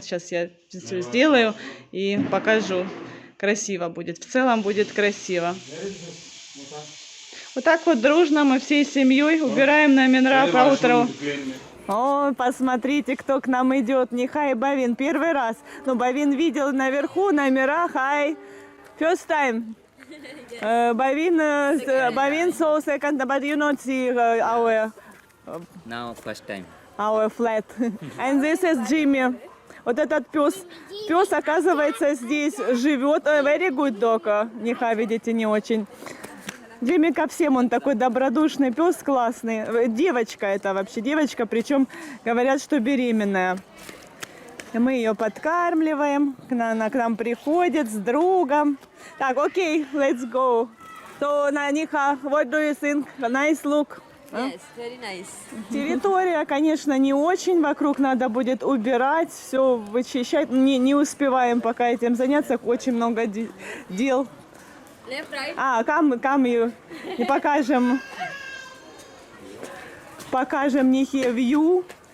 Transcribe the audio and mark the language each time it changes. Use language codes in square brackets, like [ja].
[ru] Сейчас я все сделаю и покажу. Красиво будет. В целом будет красиво. Вот так вот дружно мы всей семьей убираем номера по утру. О, посмотрите, кто к нам идет. Ниха и Бавин. Первый раз. Но Бавин видел наверху номера. [en] Hi. First time. Bavin saw second, but you not see Now first time. our flat. And this is Jimmy. [ru] Вот этот пес. Пес, оказывается, здесь живет. [en] Very good dog. Ниха, [ru] видите, не очень. Джимми ко всем, он такой добродушный пес, классный. Девочка это вообще, девочка, причем говорят, что беременная. Мы ее подкармливаем, она к нам приходит с другом. Так, окей, [en] let's go. So, Ниха, what do you think? Nice look. Yes, very nice. [ru] Территория, конечно, не очень. Вокруг надо будет убирать, все вычищать. Не успеваем пока этим заняться. Очень много дел. [en] Left, right. [ru] Come и покажем Нихе view.